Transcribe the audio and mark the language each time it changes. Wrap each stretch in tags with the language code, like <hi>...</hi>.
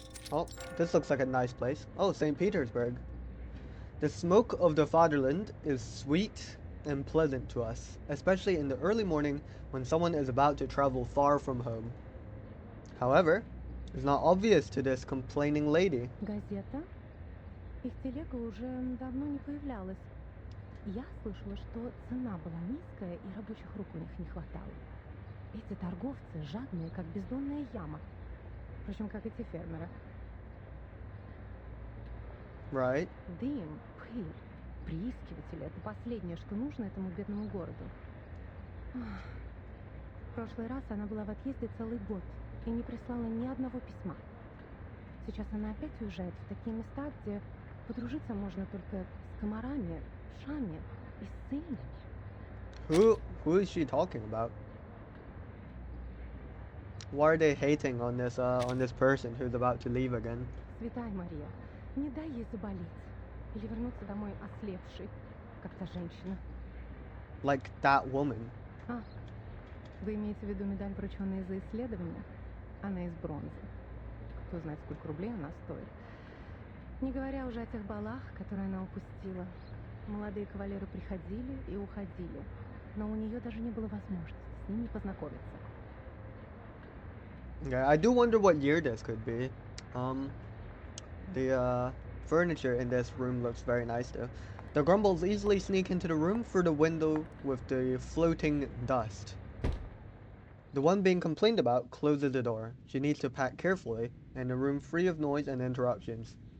<en>Oh, this looks like a nice place. Oh, St. Petersburg. The smoke of the fatherland is sweet and pleasant to us, especially in the early morning when someone is about to travel far from home. However, it's not obvious to this complaining lady.</en> <ru>Газета? Их телега уже давно не появлялась. Я слышала, что цена была низкая и рабочих рук у них не хватало. Эти торговцы жадные, как бездонная яма. Впрочем, как эти фермеры.</ru> <en>Right?</en> <ru>Дым, пыль, приискиватели — это последнее, что нужно этому бедному городу. В прошлый раз она была в отъезде целый год и не прислала ни одного письма. Сейчас она опять уезжает в такие места, где подружиться можно только с комарами, шами и с сильными.</ru> <en>Who is she talking about? Why are they hating on this person who's about to leave again?</en> <ru>Святая Мария, не дай ей заболеть или вернуться домой ослепшей, как та женщина.</ru> <en>Like that woman.</en> <ru>Вы имеете в виду медаль, врученная за исследование? Она из бронзы. Кто знает, сколько рублей она стоит. Не говоря уже о тех балах, которые она упустила. Молодые кавалеры приходили и уходили, но у нее даже не было возможности с ними познакомиться.</ru> <en>Yeah, I do wonder what year this could be. The furniture in this room looks very nice though. The Grumbles easily sneak into the room through the window with the floating dust. The one being complained about closes the door. She needs to pack carefully in a room free of noise and interruptions.</en>